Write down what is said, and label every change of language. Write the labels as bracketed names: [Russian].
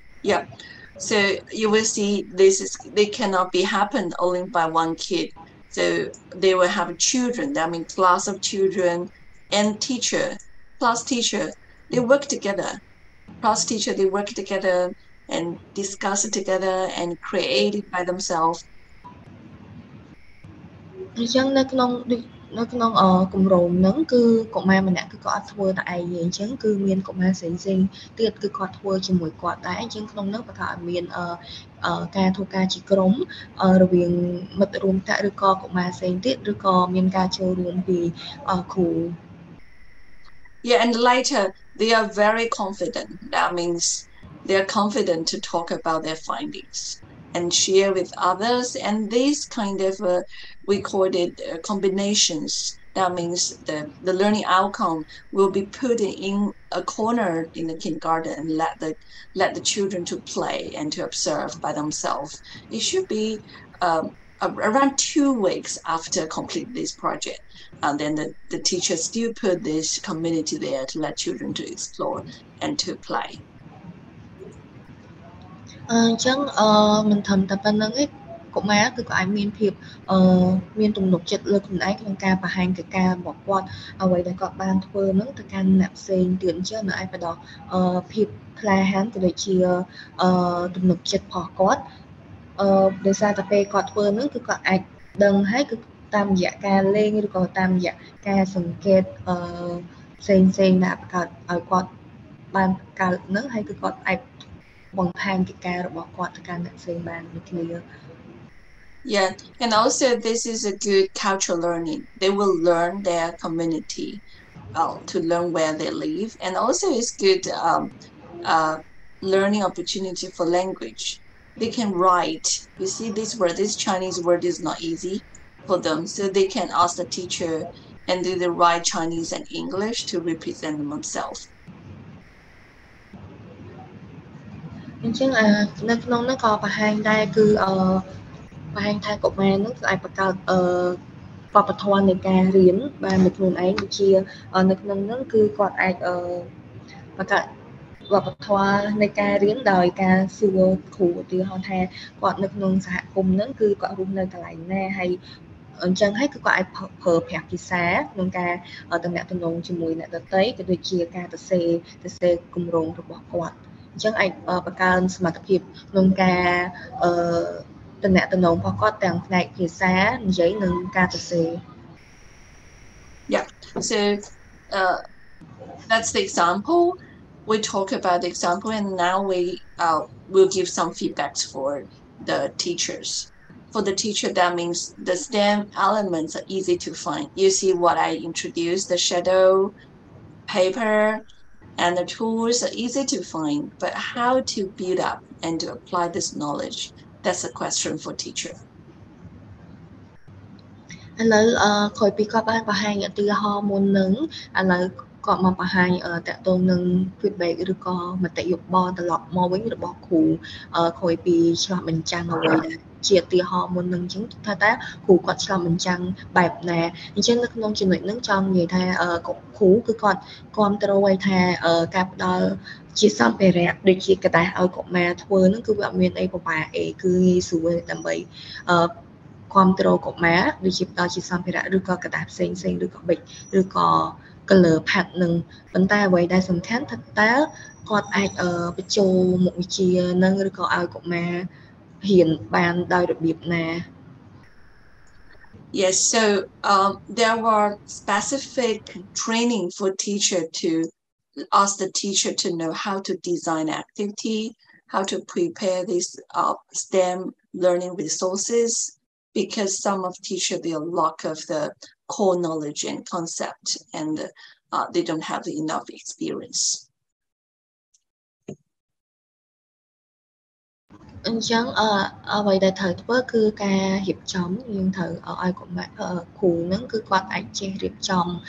[English] Yeah, so you will see they cannot be happen only by one kid. So they will have children, that means class of children and teacher, class teacher, they work together. Class teacher, they work together and discuss it together and create it by themselves. [Khmer] អញ្ចឹងនៅក្នុងគម្រោងហ្នឹងគឺកុមារម្នាក់គឺគាត់អត់ធ្វើតែឯងទេអញ្ចឹងគឺមានកុមារផ្សេងទៀតគឺគាត់ធ្វើជាមួយគាត់ដែរអញ្ចឹងក្នុងនោះបង្កើតឲ្យមានការធ្វើការជាក្រុមរវាងមិត្តរួមថ្នាក់ឬក៏កុមារផ្សេងទៀតឬក៏មានការចូលរួមពីគ្រូ [English] Yeah, and later they are very confident. That means they are confident to talk about their findings and share with others. And these kind of, we call it combinations. That means the learning outcome will be put in a corner in the kindergarten and let the children to play and to observe by themselves. It should be around 2 weeks after complete this project. And then the teacher still put this community there to let children to explore and to play. [Khmer] អញ្ចឹងមិនត្រឹមតែប៉ុណ្្នឹងទេកុមារគឺក៏អាចមានភាពមានទំនុកចិត្តលើខ្លួនឯងក្នុងការបង្ហាញកិច្ចការរបស់គាត់អ្វីដែលគាត់បានធ្វើហ្នឹងទៅកាន់អ្នកផ្សេងទៀតអញ្ចឹងនៅឯបដោះភាពក្លាហានក៏ដូចជាទំនុកចិត្តរបស់គាត់ ដោយសារតែពេលគាត់ធ្វើហ្នឹងគឺគាត់អាចដឹងហើយគឺតាមរយៈការលេងឬក៏តាមរយៈការសង្កេតផ្សេងដែលបង្កើតឲ្យគាត់បានកើតហ្នឹងហើយគឺគាត់អាចបង្ហាញកិច្ចការរបស់គាត់ទៅកាន់អ្នកផ្សេងបានដូចគ្នា [English] Yeah, and also this is a good cultural learning. They will learn their community to learn where they live, and also it's good learning opportunity for language. They can write. You see, this Chinese word is not easy for them, so they can ask the teacher and do the write Chinese and English to represent themselves. [Khmer] អញ្ចឹងនៅក្នុងនោះក៏បង្ហាញដែរគឺបង្ហាញថាកុមារនឹងគឺអាចបង្កើតវប្បធម៌នៃការរៀនបាននៅខ្លួនឯងដូចជានៅក្នុងនោះគឺគាត់អាច បង្កើតវប្បធម៌នៃការរៀនដោយការសួរគ្រូឧទាហរណ៍ថាគាត់នៅក្នុងសហគមន៍ហ្នឹងគឺគាត់រស់នៅកន្លែងណាហើយអញ្ចឹងហើយគឺគាត់អាចប្រើប្រាស់ភាសាក្នុងការទំនាក់ទំនងជាមួយអ្នកដទៃក៏ដូចជាការសរសេរគម្រោងរបស់គាត់អញ្ចឹងអាចបង្កើនសមត្ថភាពក្នុងការទំនាក់ទំនងរបស់គាត់ទាំងផ្នែកភាសានិយាយនិងការសរសេរ [English] Yeah, so that's the example. We talk about the example, and now we will give some feedbacks for the teachers. For the teacher, that means the STEM elements are easy to find. You see what I introduced, the shadow, paper, and the tools are easy to find, but how to build up and to apply this knowledge, that's a question for teacher. [Khmer] ឥឡូវក្រោយពីគាត់បានបង្ហាញឧទាហរណ៍មុននឹងឥឡូវគាត់មកបង្ហាញតកតងនឹង feedback ឬក៏មតិយោបល់ត្រឡប់មកវិញរបស់គ្រូក្រោយពីឆ្លោះបញ្ចាំងអ្វីដែលជាឧទាហរណ៍មុននឹងអញ្ចឹងថាតើគ្រូគាត់ឆ្លោះបញ្ចាំងបែបណាអញ្ចឹងនៅក្នុងចំណុចហ្នឹងចង់និយាយថាគ្រូគឺគាត់គ្រប់គ្រងឲ្យថាការផ្ដល់ជាសម្ភារៈដូចជាกระดาษឲ្យកុមារធ្វើហ្នឹងគឺវាអត់មានអីពិបាកទេគឺងាយស្រួលដើម្បី គ្រប់គ្រងកុមារដូចជាផ្ដល់ជាសម្ភារៈឬក៏กระดาษផ្សេងឬក៏ប៊ិចឬក៏ [English] color pad [Khmer] នឹងប៉ុន្តែអ្វីដែលសំខាន់ថាតើគាត់អាចបញ្ចូលមុខវិជ្ជានឹងឬក៏ឲ្យកុមាររៀនបានដោយរបៀបណា [English] Yes, so there were specific training for teacher to ask the teacher to know how to design activity, how to prepare these STEM learning resources, because some of teacher they lack of the core knowledge and concept, and they don't have enough experience. [Khmer] អញ្ចឹងអ្វីដែលត្រូវធ្វើគឺការរៀបចំយើងត្រូវឲ្យកុមារគ្រូហ្នឹងគឺគាត់អាចចេះរៀបចំ